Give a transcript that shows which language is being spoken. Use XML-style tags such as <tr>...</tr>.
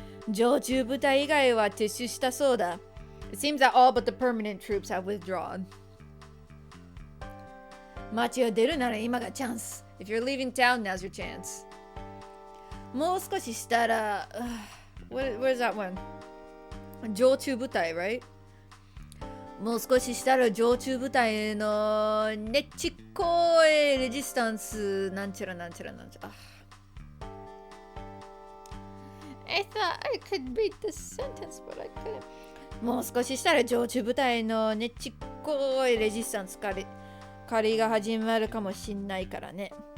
<ja>常駐部隊以外は撤収したそうだ。</ja> <en>It seems that all but the permanent troops have withdrawn.</en> <ja>街を出るなら今がチャンス。</ja> <en>If you're leaving town, now's your chance.</en> <ja>もう少ししたら、</ja> <en>where's that one? 常駐部隊、right?</en> <ja>もう少ししたら常駐部隊のねちっこいレジスタンスなんちゃらなんちゃらなんちゃら。</ja> <en>I thought I could read the sentence, but I couldn't.</en> <ja>もう少ししたら常駐部隊のねちっこいレジスタンス狩りが始まるかもしんないからね。</ja>